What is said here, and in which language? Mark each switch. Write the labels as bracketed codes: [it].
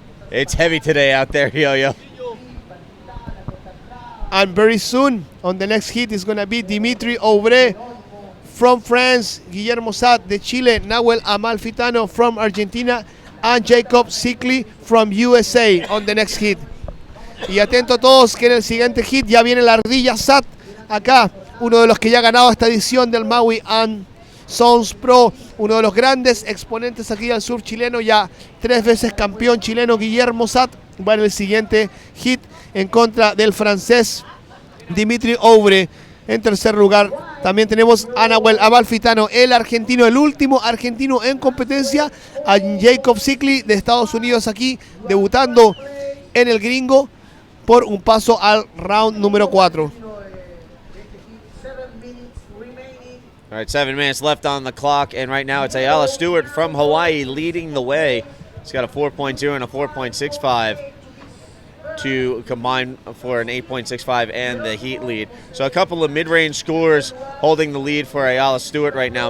[en] It's heavy today out there, Yo-Yo. And very soon, on the next hit, is going to be Dimitri Aubry from France, Guillermo Sad de Chile, Nahuel Amalfitano from Argentina, and Jacob Sikli from USA on the next hit. [es] Y atento a todos que en el siguiente hit ya viene la ardilla Sad acá, uno de los que ya ha ganado esta edición del Maui and Sons Pro, uno de los grandes exponentes aquí del sur chileno, ya 3 veces campeón chileno Guillermo Sad, va en el siguiente hit en contra del francés Dimitri Aubry. En tercer lugar también tenemos a Nahuel Amalfitano, el argentino, el último argentino en competencia, a Jacob Sikli de Estados Unidos aquí debutando en el Gringo por un paso al round número 4. [en] All right, 7 minutes left on the clock, and right now it's Ayala Stewart from Hawaii leading the way. He's got a 4.0 and a 4.65 to combine for an 8.65 and the heat lead. So a couple of mid-range scores holding the lead for Ayala Stewart right now.